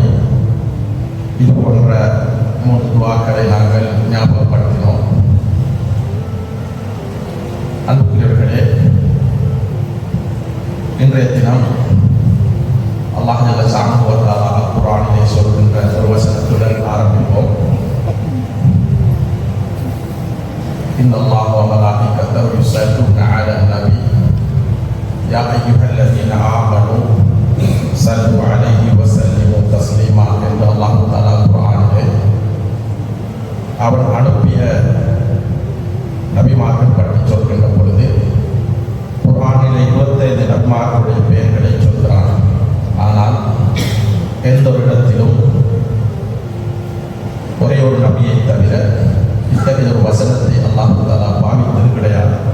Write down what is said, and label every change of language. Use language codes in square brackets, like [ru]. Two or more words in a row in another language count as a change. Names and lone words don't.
[ta] இது போன்ற 3 துஆக்களை நாங்கள் ஞாபகப்படுத்தினோம். அன்புக்குரியவர்களே, இன்றைய தினம் அல்லாஹ் [ar] جل شأنه وتعالى [ta] குர்ஆனிலே சொல்கின்ற ஒரு வசனத்துடன் ஆரம்பிப்போம். [ar] إن الله وملائكته يصلون على النبي يا أيها الذين آمنوا صلوا عليه وسلموا تسليما [ta] என்று அல்லாஹ் தஆலா குர்ஆனிலே அவர் அனுப்பிய நபிமார்கள் பற்றி சொல்கின்ற பொழுது குர்ஆனிலே 25 நபிமார்களுடைய பெயர்களை சொல்கிறார். ஆனால் எந்த ஒரு இடத்திலும் ஒரே ஒரு நபியை தவிர இத்தகைய ஒரு வசனத்தை அல்லாஹ் தஆலா பாவித்தது கிடையாது.